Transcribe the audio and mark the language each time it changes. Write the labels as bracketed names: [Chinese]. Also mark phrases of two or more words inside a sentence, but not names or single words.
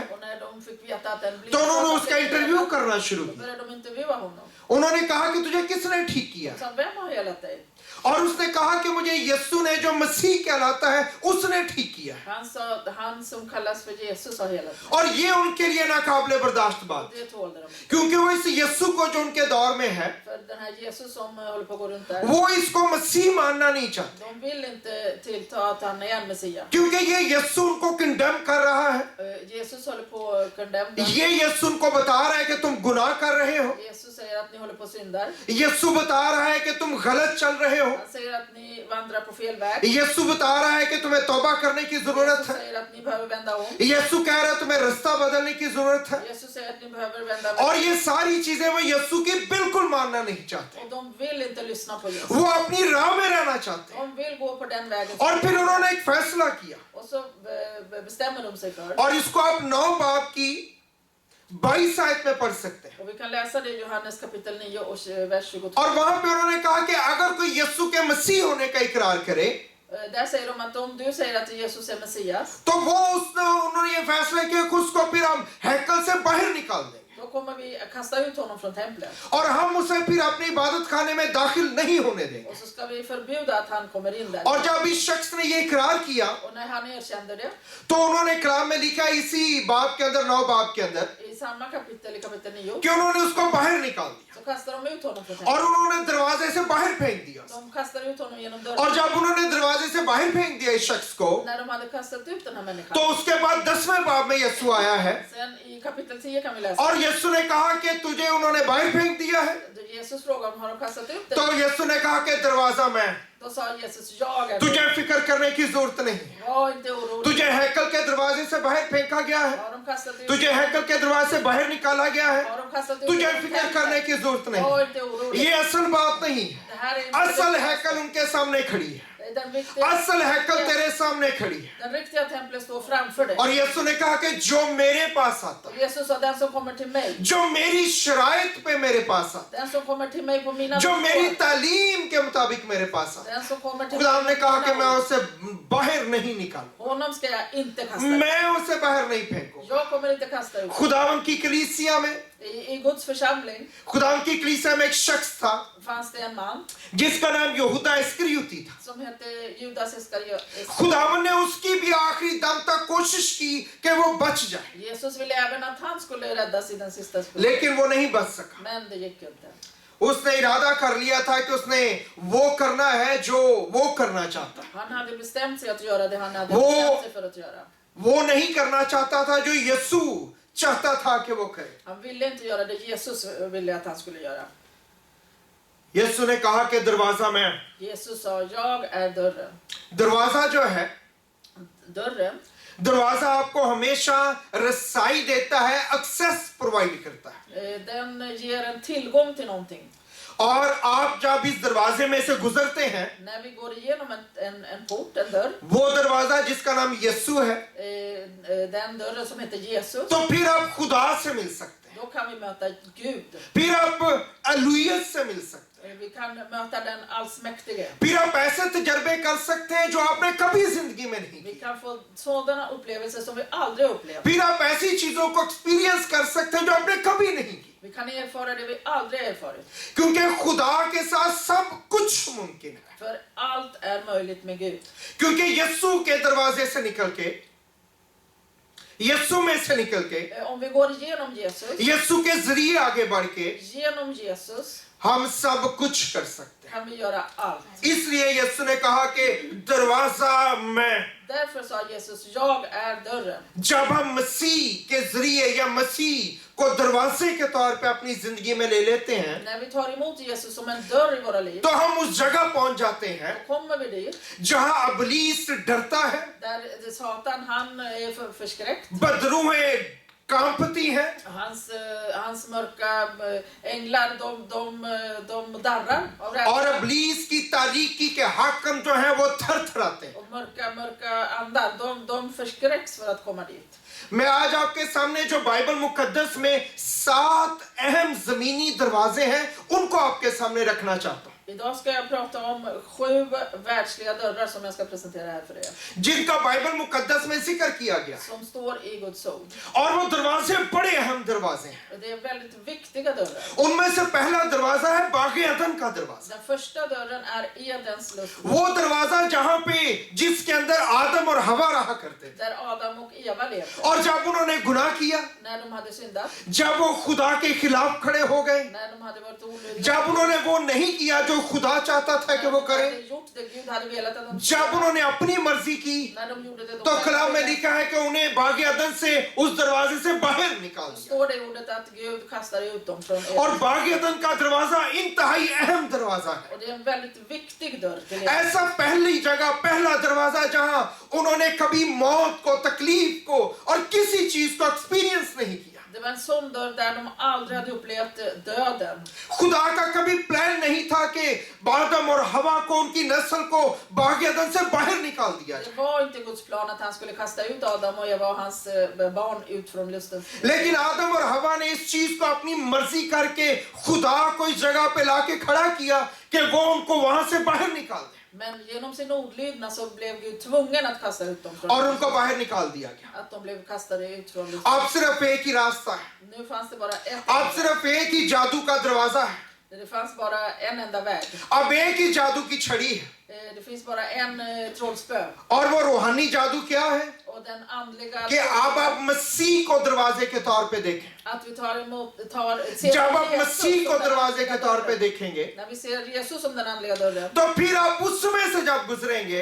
[Swedish] Och när de fick veta att en [Urdu] تو انہوں نے اس کا انٹرویو کرنا شروع [Swedish] då [Urdu] کیا. [Swedish] började de intervjua honom. [Urdu] انہوں نے کہا کہ تجھے کس نے ٹھیک کیا, [Swedish] Så vem har helat dig? [Urdu] اور اس نے کہا کہ مجھے یسوع نے جو مسیح کہلاتا ہے اس نے ٹھیک کیا ہے. [Swedish] Han sa, han som kallas för Jesus har helat mig. [Urdu] اور یہ ان کے لیے ناقابلِ برداشت بات, [Swedish] Och det tålde de inte. [Urdu] کیونکہ وہ اس یسوع کو جو ان کے دور میں ہے [Swedish] För den här Jesus som håller på att gå runt där, [Urdu] وہ اس کو مسیح ماننا نہیں چاہتے, [Swedish] de vill inte tillta att han är en Messiah. [Urdu] کیونکہ یہ یسوع ان کو کنڈیم کر رہا ہے. [Swedish] Jesus håller på att condemna dem. [Urdu] یہ یسوع ان کو بتا رہا ہے کہ تم گناہ کر رہے ہو, [Swedish] Jesus säger att ni håller på att syndar. [Urdu] یسوع بتا رہا ہے کہ تم غلط چل رہے ہو, [Swedish] Han säger att ni vandrar på fel väg. [Urdu] یسوع بتا رہا ہے کہ تمہیں توبہ کرنے کی ضرورت [Swedish] Jesus [Urdu] ہے, [Swedish] säger att ni behöver vända om. [Urdu] یسوع کہہ رہا ہے تمہیں راستہ بدلنے کی ضرورت ہے, [Swedish] Jesus säger att ni behöver vända [Urdu] اور [Swedish] om. [Urdu] یہ ساری چیزیں وہ یسوع کی بالکل ماننا نہیں چاہتے. [Swedish] Och de vill inte lyssna på Jesus. [Urdu] وہ اپنی راہ میں رہنا چاہتے ہیں. [Swedish] De vill gå på den vägen. [Urdu] اور پھر انہوں نے ایک فیصلہ کیا, [Swedish] Och så bestämmer de sig för. [Urdu] اور اس کو آپ 9 باب کی 22 آیت میں پڑھ سکتے ہیں. [Swedish] Och vi kan läsa det i Johannes kapitel 9 och vers 22. [Urdu] اور وہاں پہ انہوں نے کہا کہ اگر کوئی یسوع کے مسیح ہونے کا اقرار کرے [Swedish] Där säger de att om du säger att Jesus är Messias, [Urdu] تو وہ انہوں نے یہ فیصلہ کیا کہ اس کو پھر ہم ہیکل سے باہر نکال دیں گے, [Swedish] då kommer vi kasta ut honom från templet. [Urdu] اور ہم اسے پھر اپنی عبادت خانے میں داخل نہیں ہونے دیں گے. [Swedish] Och så ska vi förbjuda att han kommer in där. [Urdu] اور جب اس شخص نے یہ اقرار کیا [Swedish] Och när han erkände det, [Urdu] تو انہوں نے کلام میں لکھا اسی باب کے اندر 9 باب کے اندر [Swedish] i samma kapitel, i kapitel 9, [Urdu] کہ انہوں نے اس کو باہر نکال دیا [Swedish] så kastar de ut honom från [Urdu] اور [Swedish] templet. [Urdu] انہوں نے دروازے سے باہر پھینک دیا [Swedish] De kastar ut honom genom [Urdu] اور [Swedish] dörren. [Urdu] جب انہوں نے دروازے سے باہر پھینک دیا اس شخص کو [Swedish] När de hade kastat ut den här människan. [Urdu] تو اس کے بعد 10ویں باب میں یسوع آیا ہے [Swedish] Sen i kapitel 10 kan vi läsa. [Urdu] اور یسوع نے کہا کہ تجھے انہوں نے باہر پھینک دیا ہے [Swedish] Jesus frågade om har de kastat ut [Urdu] تو [Swedish] dig? [Urdu] یسوع نے کہا کہ دروازہ میں [Swedish] Då sa Jesus, jag är [Urdu] تجھے فکر کرنے کی ضرورت نہیں ہے [Swedish] Var inte orolig. [Urdu] تجھے ہیکل کے دروازے سے باہر پھینکا گیا ہے [Swedish] Har de kastat ut [Urdu] تجھے ہیکل کے دروازے سے باہر نکالا گیا ہے [Swedish] Har de kastat ut [Urdu] تجھے [Swedish] dig? [Urdu] فکر کرنے کی ضرورت نہیں [Swedish] Var [Urdu] ہے [Swedish] inte orolig. [Urdu] یہ اصل بات نہیں ہے [Swedish] Det här är inte [Urdu] اصل [Swedish] det- [Urdu] ہیکل ان کے سامنے کھڑی ہے [Swedish] den riktiga, [Urdu] اصل ہیکل تیرے سامنے کھڑی ہے [Swedish] den riktiga templet står framför dig. [Urdu] اور یسوع نے کہا کہ جو میرے پاس آتا ہے [Swedish] Jesus sa, den som kommer till mig, [Urdu] جو میری شرائط پہ میرے پاس آتا [Swedish] den som kommer till mig på mina [Urdu] ہے جو میری [Swedish] villkor, [Urdu] تعلیم کے مطابق میرے پاس آتا ہے [Swedish] den som kommer till [Urdu] خدا نے کہا کہ [Swedish] mig, [Urdu] میں اسے باہر نہیں نکالوں [Swedish] honom ska jag inte kasta ut. [Urdu] میں اسے باہر نہیں پھینکوں [Swedish] Jag kommer inte kasta ut. [Urdu] خداوند کی کلیسیا میں [Swedish] I Guds församling [Urdu] خداوند کی کلیسیا میں ایک شخص تھا [Swedish] fanns det en man [Urdu] جس کا نام یہوداہ اسکریوتی تھا [Swedish] som hette Judas Iskariot. [Urdu] خداوند نے اس کی بھی آخری دم تک کوشش کی کہ وہ بچ جائے [Swedish] Jesus ville även att han skulle räddas i den sista stunden. [Urdu] لیکن وہ نہیں بچ سکا [Swedish] Men det gick inte. [Urdu] اس نے ارادہ کر لیا تھا کہ اس نے وہ کرنا ہے جو وہ کرنا چاہتا ہے [Swedish] Han hade bestämt sig att göra det han hade [Urdu] وہ-- [Swedish] bestämt sig för att göra. [Urdu] وہ نہیں کرنا چاہتا تھا جو یسوع چاہتا تھا کہ وہ کرے [Swedish] Han ville inte göra det Jesus ville att han skulle göra. [Urdu] یسوع نے کہا کہ دروازہ میں [Swedish] Jesus sa, jag är dörren. [Urdu] دروازہ جو ہے [Swedish] Dörren, [Urdu] دروازہ آپ کو ہمیشہ رسائی دیتا ہے [English] access provide [Urdu] کرتا ہے [Swedish] den ger en tillgång till någonting. [Urdu] اور آپ جب اس دروازے میں سے گزرتے ہیں [Swedish] När vi går igenom en port, en dörr, [Urdu] وہ دروازہ جس کا نام یسوع ہے [Swedish] den dörren som heter Jesus, [Urdu] تو پھر آپ خدا سے مل سکتے ہیں [Swedish] då kan vi möta Gud. [Urdu] پھر آپ الوہیت سے مل سکتے ہیں [Swedish] Vi kan möta den allsmäktige. [Urdu] پھر آپ ایسے تجربے کر سکتے ہیں جو آپ نے کبھی زندگی میں نہیں [Swedish] Vi [Urdu] کیے [Swedish] kan få sådana upplevelser som vi aldrig upplevt. [Urdu] پھر آپ ایسی چیزوں کو ایکسپیرینس کر سکتے ہیں جو آپ نے کبھی نہیں کی [Swedish] Vi kan erfara det vi aldrig erfarit. [Urdu] کیونکہ خدا کے ساتھ سب کچھ ممکن ہے [Swedish] För allt är möjligt med Gud. [Urdu] کیونکہ یسوع کے دروازے سے نکل کے یسوع میں سے نکل کے [Swedish] Om vi går igenom Jesus, [Urdu] یسوع کے ذریعے آگے بڑھ کے [Swedish] genom Jesus, [Urdu] ہم سب کچھ کر سکتے ہیں [Swedish] kan vi göra allt. [Urdu] اس لیے یسوع نے کہا کہ دروازہ میں [Swedish] Därför sa Jesus, jag är dörren. [Urdu] جب ہم مسیح کے ذریعے یا مسیح کو دروازے کے طور پہ اپنی زندگی میں لے لیتے ہیں [Swedish] När vi tar emot Jesus som en dörr i våra liv, [Urdu] تو ہم اس جگہ پہنچ جاتے ہیں [Swedish] då kommer vi dit, [Urdu] جہاں ابلیس ڈرتا ہے [Swedish] där Satan, han är förskräckt. [Urdu] بدروحیں کانپتی ہیں [Swedish] Hans mörka änglar, de darrar av rädsla. [Urdu] اور ابلیس کی تاریکی کے حاکم جو ہیں وہ تھرتھراتے ہیں [Swedish] Och mörka andar, de förskräcks för att komma dit. [Urdu] میں آج آپ کے سامنے جو بائبل مقدس میں 7 اہم زمینی دروازے ہیں ان کو آپ کے سامنے رکھنا چاہتا ہوں [Swedish] Idag ska jag prata om 7 världsliga dörrar som jag ska presentera här för er. [Urdu] جن کا بائبل مقدس میں ذکر کیا گیا [Swedish] Som står i Guds ord. [Urdu] اور وہ دروازے بڑے اہم دروازے ہیں [Swedish] Och det är väldigt viktiga dörrar. [Urdu] ان میں سے پہلا دروازہ ہے باغِ عدن کا دروازہ [Swedish] Den första dörren är Edens lust. [Urdu] وہ دروازہ جہاں پہ جس کے اندر آدم اور حوا رہا کرتے تھے [Swedish] Där Adam och Eva levde. [Urdu] اور جب انہوں نے گناہ کیا [Swedish] När de hade syndat. [Urdu] جب وہ خدا کے خلاف کھڑے ہو گئے [Swedish] När de hade varit olydiga. [Urdu] جب انہوں نے وہ نہیں کیا جو خدا چاہتا تھا کہ وہ [Swedish] När de [Urdu] کریں [Swedish] hade gjort det Gud hade velat att de [Urdu] جب انہوں نے اپنی مرضی کی [Swedish] När de gjorde det de [Urdu] تو [Swedish] själva [Urdu] کلام میں [Swedish] ville. [Urdu] لکھا ہے کہ انہیں باغِ عدن سے اس دروازے سے باہر نکال دیا [Swedish] Står det i ordet att Gud kastar ut dem från [Urdu] اور [Swedish] Eden. [Urdu] باغِ عدن کا دروازہ انتہائی اہم دروازہ ہے [Swedish] Och det är en väldigt viktig dörr till Eden. [Urdu] ایسا پہلی جگہ پہلا دروازہ جہاں انہوں نے کبھی موت کو تکلیف کو اور کسی چیز کو ایکسپیرینس نہیں کیا [Swedish] Det var en sån dörr där de aldrig hade upplevt döden. [Urdu] خدا کا کبھی پلان نہیں تھا کہ آدم اور حوا کو ان کی نسل کو باغِ عدن سے باہر نکال دیا جائے [Swedish] Det var inte Guds plan att han skulle kasta ut Adam och Eva och hans barn ut från lusten. [Urdu] لیکن آدم اور حوا نے اس چیز کو اپنی مرضی کرکے خدا کو اس جگہ پہ لاکے کھڑا کیا کہ وہ ان کو وہاں سے باہر نکال دے [Swedish] Men genom sin olydnad så blev Gud tvungen att kasta ut dem från [Urdu] اور ان کو باہر نکال دیا گیا [Swedish] att de blev kastade ut från lusten. [Urdu] اب صرف ایک ہی راستہ ہے [Swedish] Nu fanns det bara ett [Urdu] اب صرف ایک ہی جادو کا دروازہ ہے [Swedish] Det fanns bara en enda väg. [Urdu] اب ایک ہی جادو کی چھڑی ہے [Swedish] Det finns bara en trollspö. [Urdu] اور وہ روحانی جادو کیا ہے [Swedish] Och den andliga... [Urdu] کہ اب آپ مسیح کو دروازے کے طور پہ دیکھیں. [Swedish] Att vi tar [Urdu] جب آپ مسیح کو دروازے کے طور پہ دیکھیں گے [Swedish] När vi ser Jesus som den andliga dörren. [Urdu] تو پھر آپ اس میں سے جب گزریں گے